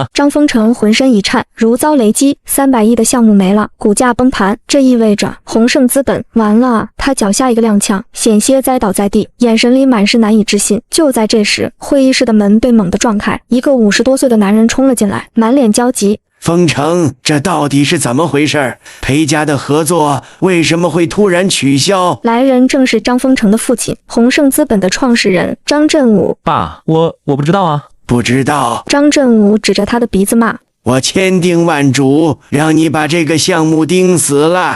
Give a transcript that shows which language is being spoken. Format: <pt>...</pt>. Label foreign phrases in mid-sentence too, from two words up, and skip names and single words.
<zh>張風城渾身一顫，如遭雷擊，300億的項目沒了，股價崩盤，這意味着宏盛資本完了。他腳下一個踉蹌，險些栽倒在地，眼神裡滿是難以置信。就在這時，會議室的門被猛地撞開，一個50多歲的男人衝了進來，滿臉焦急。風城，這到底是怎麼回事？裴家的合作為什麼會突然取消？來人正是張風城的父親，宏盛資本的創始人張振武。爸，我不知道啊。不知道。張振武指着他的鼻子罵。我千叮萬囑，讓你把這個項目盯死了。</zh>